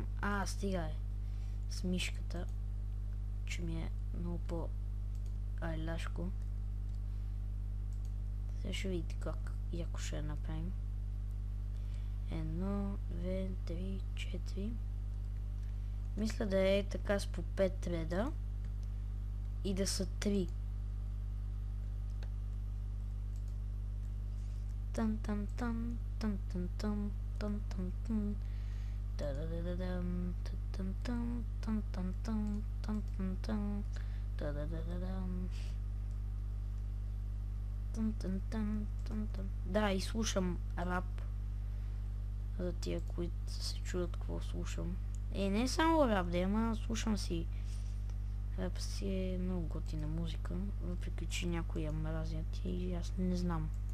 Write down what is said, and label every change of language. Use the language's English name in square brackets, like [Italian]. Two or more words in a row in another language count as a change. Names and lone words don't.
[Bulgarian] Стига е. С мишката. Че ми е много по-айляшко. Сега ще видите как яко ще я направим. 1, 2, 3, 4. Мисля да е така с по 5 реда и да са 3. Тан-тан-тан, тан-тан-тан, тан-тан-тан, та-да-да-да-дам, тан-тан-тан, тан-тан-тан, тан-тан-тан, та-да-да-да-дам. Тан-тан-тан, тан-тан. Да, и слушам рап. За тия, които се чудят какво слушам. Не е само рап, да, ама слушам си. Рап си е много готина музика, въпреки че някои я мразят и аз не знам.